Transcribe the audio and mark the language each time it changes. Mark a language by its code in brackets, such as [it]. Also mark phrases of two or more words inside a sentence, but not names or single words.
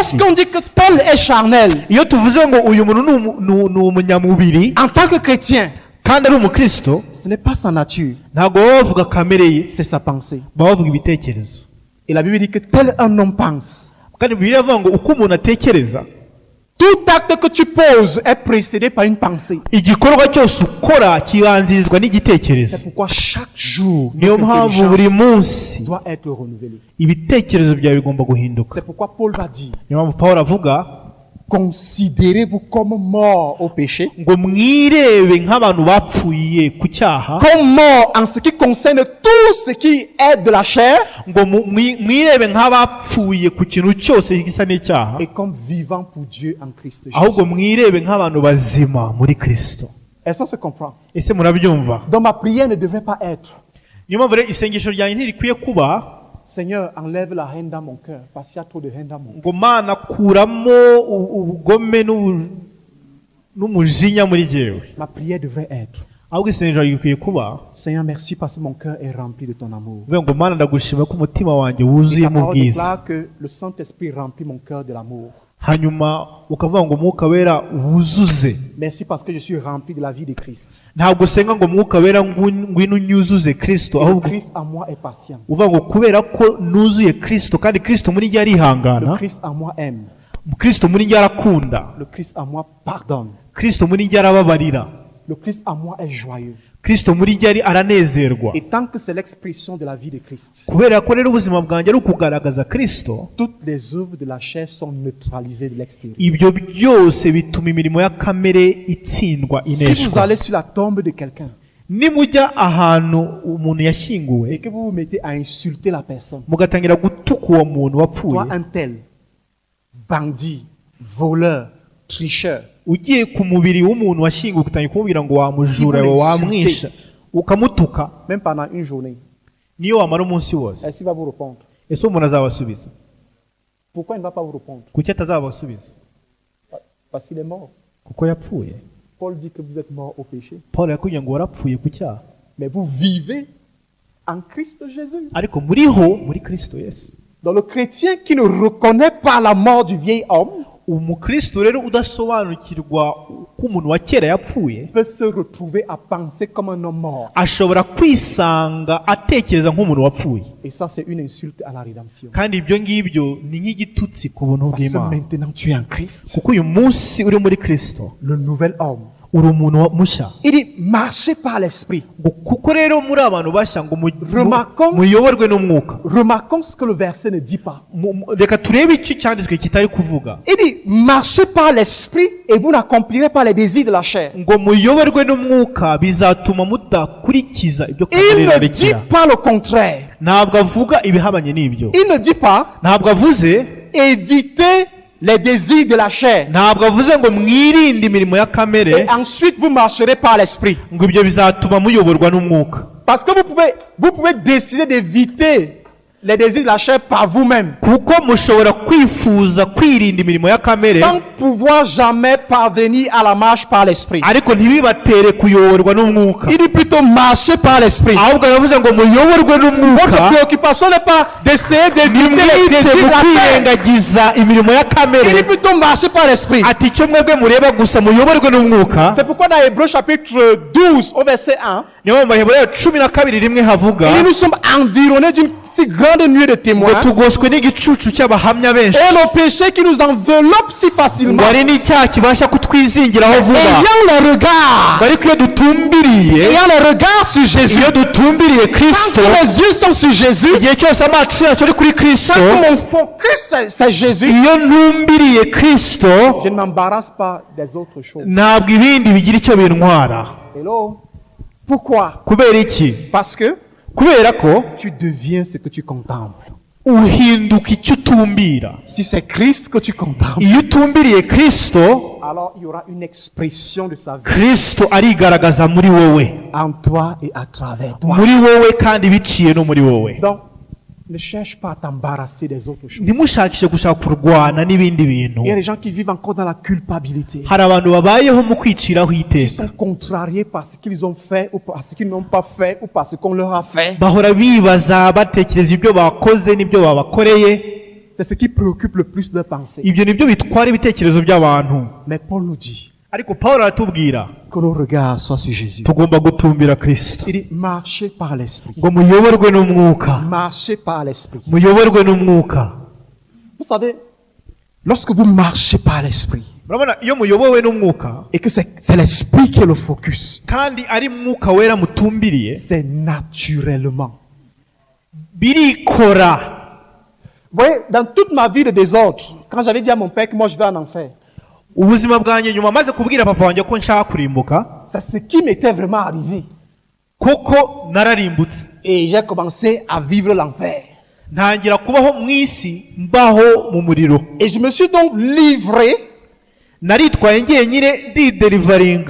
[fr] Lorsqu'on dit que tel est charnel, [rw] iyo tuvuze ngo uyu muntu ni umunyamubiri [fr] en tant que chrétien, [rw] kandi ari umukristo, [fr] ce n'est pas sa nature, [rw] ntabwo baba bavuga kamere ye, [fr] c'est sa pensée. [rw] baba bavuga ibitekerezo. [fr] Et la Bible dit que tel un homme pense. [rw] kandi bibiliya ivuga ngo uko umuntu atekereza, [fr] Tout acte que tu poses est précédé par une pensée. [rw] igikorwa cyose ukora kibanzirizwa n'igitekerezo. [fr] C'est pourquoi chaque jour, [rw] niyo [fr] notre [rw] mpamvu buri [fr] intelligence [rw] munsi [fr] doit être renouvelée. [rw] ibitekerezo byawe bigomba guhinduka. [fr] C'est pourquoi Paul va dire, [rw] niyo mpamvu Pawulo avuga [fr] considérez-vous comme morts au péché, [rw] ngo mwirebe nk'abantu bapfuye ku cyaha, [fr] comme morts en ce qui concerne tout ce qui est de la chair, [rw] ngo mwirebe nk'abapfuye ku kintu cyose gisa n'icyaha, [fr] et comme vivants pour Dieu en Christ [rw] ahubwo [fr] Jésus. [rw] mwirebe nk'abantu bazima muri Kristo. [fr] Est-ce qu'on se comprend? [rw] ese murabyumva? [fr] Donc ma prière ne devrait pas être, [rw] niyo mpamvu rero isengesho ryanjye ntirikwiye kuba [fr] Seigneur, enlève la haine dans mon cœur, parce qu'il y a trop de haine dans mon cœur. [rw] ngo Mana kuramo ubugome n'umujinya muri jyewe. [fr] Ma prière devrait être, [rw] ahubwo isengesho rikwiye kuba [fr] Seigneur, merci parce que mon cœur est rempli de ton amour. [rw] uvuga ngo Mana ndagushima ko umutima wanjye [fr] Et ta [rw] wuzuyemo [fr] parole [rw] ubwiza, [fr] déclare que le Saint-Esprit remplit mon cœur de l'amour. [rw] hanyuma ukavuga ngo Mwuka Wera wuzuze. [fr] Merci parce que je suis rempli de la vie de Christ. [rw] ntabwo usenga ngo Mwuka Wera ngwino unyuzuze Kristo, [fr] Et le [rw] ahubwo [fr] Christ en moi est patient. [rw] uvuga ngo kubera ko nuzuye Kristo kandi Kristo muri njye [fr] Le [rw] arihangana, [fr] Christ en moi aime. [rw] Kristo muri njye arakunda, [fr] Le Christ en moi pardonne. [rw] Kristo muri njye arababarira, [fr] Le Christ en moi est joyeux. [rw] Kristo muri njye aranezerwa. [fr] Et tant que c'est l'expression de la vie de Christ, [rw] kubera ko rero ubuzima bwanjye ari ukugaragaza Kristo, [fr] toutes les œuvres de la chair sont neutralisées de l'extérieur. [rw] ibyo byose bituma imirimo ya kamere itsindwa, [fr] Si vous [rw] ineshwa. [fr] allez sur la tombe de quelqu'un [rw] nimujya ahantu umuntu yashyinguwe [fr] et que vous vous mettez à insulter la personne, [rw] mugatangira gutuka uwo muntu [fr] toi [rw] wapfuye, [fr] un tel, bandit, voleur, tricheur, [rw] ugiye ku mubiri w'umuntu washyinguwe ugatangira kumubwira ngo wamujura we, wamwisha, ukamutuka, [fr] même pendant une journée, [rw] niyo wamara umunsi wose, [fr] est-ce qu'il va vous répondre? [rw] ese umuntu azabasubiza? [fr] Pourquoi il ne va pas vous répondre? [rw] kuki atazabasubiza? [fr] Parce qu'il est mort. [rw] kuko yapfuye. [fr] Paul dit que vous êtes mort au péché, [rw] Paul yakubwiye ngo warapfuye ku cyaha, [fr] mais vous vivez en Christ Jésus. [rw] ariko muriho muri Kristo Yesu. [fr] Donc le chrétien qui ne reconnaît pas la mort du vieil homme [rw] umukristo rero udasobanukirwa ko umuntu wa kera yapfuye [fr] peut se retrouver à penser comme un homme mort. [rw] ashobora kwisanga atekereza nk'umuntu wapfuye, [fr] Et ça, c'est une insulte à la rédemption. [rw] kandi ibyo ngibyo ni nk'igitutsi ku buntu [fr] Parce que [rw] bw'Imana, [fr] maintenant tu es en Christ, [rw] kuko uyu munsi uri muri Kristo [fr] le nouvel homme. [rw] uri umuntu mushya. [fr] Il dit, marchez par l'esprit. [rw] ngo kuko rero muri abantu bashya ngo [fr] Remarquons- [rw] muyoborwe n'umwuka. [fr] Remarquons ce que le verset ne dit pas. [rw] Reka turebe icyo cyanditswe kitari kuvuga, [fr] Il dit, marchez par l'esprit et vous n'accomplirez pas les désirs de la chair. [rw] ngo muyoborwe n'umwuka bizatuma mudakurikiza ibyo [fr] Il [rw] kamere [fr] ne dit [rw] irarikira. [fr] pas le contraire. [rw] ntabwo avuga ibihabanye n'ibyo, [fr] Il ne dit pas, [rw] ntabwo avuze [fr] évitez les désirs de la chair. [rw] ntabwo avuze ngo mwirinde imirimo ya kamere, [fr] Et ensuite, vous marcherez par l'esprit. [rw] ngo ibyo bizatuma muyoborwa n'umwuka. [fr] Parce que vous pouvez décider d'éviter les désirs de la chair par vous-même, [rw] kuko mushobora kwifuza kwirinda imirimo ya kamere, [fr] sans pouvoir jamais parvenir à la marche par l'esprit. [rw] ariko ntibibatere kuyoborwa n'umwuka. [fr] Il dit plutôt marcher par l'esprit. [rw] ahubwo yavuze ngo muyoborwe [fr] Votre [rw] n'umwuka, [fr] préoccupation n'est pas d'essayer d'éviter les [rw] nimwite [fr] désirs [rw] mu [fr] de la chair. [rw] kwirengagiza imirimo ya [fr] Il dit [rw] kamere, [fr] plutôt marcher par l'esprit. [rw] ati icyo mwebwe mureba gusa muyoborwe n'umwuka. [fr] C'est pourquoi dans Hébreux chapitre 12 au verset 1, [rw] niyo mu Baheburayo 12 rimwe havuga [fr] il dit, nous sommes environnés d'une si grande nuée de [rw] ngo [fr] témoins [rw] tugoswe n'igicucu cy'abahamya benshi, [fr] et nos péchés qui nous enveloppent si facilement. [rw] ngo hari n'icyaha kibasha kutwizingiraho vuba, [fr] Ayant le regard, [rw] ngo ariko iyo dutumbiriye, [fr] ayant le regard sur Jésus, [rw] iyo dutumbiriye [fr] tant [rw] Kristo, [fr] que mes yeux sont sur Jésus, [rw] igihe cyose amacu yacu ari kuri Kristo, [fr] tant que mon focus c'est Jésus, [rw] iyo ntumbiriye Kristo, [fr] je ne m'embarrasse pas des autres choses. [rw] ntabwo ibindi bigira icyo bintwara. [fr] Hello? Pourquoi? [rw] kubera iki? [fr] Parce que [rw] kubera ko [fr] tu deviens ce que tu contemples. [rw] uhinduka icyo utumbira. [fr] Si c'est Christ que tu contemples, [rw] iyo utumbiriye Kristo, [fr] alors il y aura une expression de sa vie [rw] Kristo arigaragaza muri wowe, [fr] en toi et à travers toi. [rw] muri wowe kandi biciye no muri wowe. [fr] Donc, Ne cherche pas à t'embarrasser des autres choses. [rw] ntimushakishe gushaka kurwana n'ibindi bintu. [fr] Il y a des gens qui vivent encore dans la culpabilité. [rw] hari abantu babayeho mu kwiciraho [fr] Ils [rw] iteka, [fr] sont contrariés par ce qu'ils ont fait ou par ce qu'ils n'ont pas fait ou par ce qu'on leur a fait. [rw] bahora bibaza batekereza ibyo bakoze n'ibyo babakoreye. [fr] C'est ce qui préoccupe le plus de pensée. [rw] ibyo nibyo bitwara ibitekerezo by'abantu. [fr] Mais Paul nous dit [rw] ariko Pawulo aratubwira [fr] que nos regards soient sur Jésus. [rw] tugomba gutumbira Kristo, [fr] Il dit marchez par l'esprit. [rw] ngo muyoborwe n'umwuka, [fr] Marchez par l'esprit. [rw] muyoborwe n'umwuka. [fr] Vous savez, lorsque vous marchez par l'esprit [rw] murabona iyo muyobowe n'umwuka [fr] et que c'est l'esprit qui est le focus, [rw] kandi ari mwuka wera mutumbiriye, [fr] c'est naturellement. [rw] birikora. [fr] Vous voyez, dans toute ma vie de désordre, quand j'avais dit à mon père que moi je vais en enfer, [rw] ubuzima bwanjye nyuma maze kubwira papa wanjye ko nshaka kurimbuka, [fr] c'est ce qui m'était vraiment arrivé. [rw] koko nararimbutse, [fr] Et j'ai commencé à vivre l'enfer. [rw] ntangira kubaho mu isi mbaho mu muriro. [fr] Et je me suis donc livré [rw] naritwaye ngenyine diderivaringa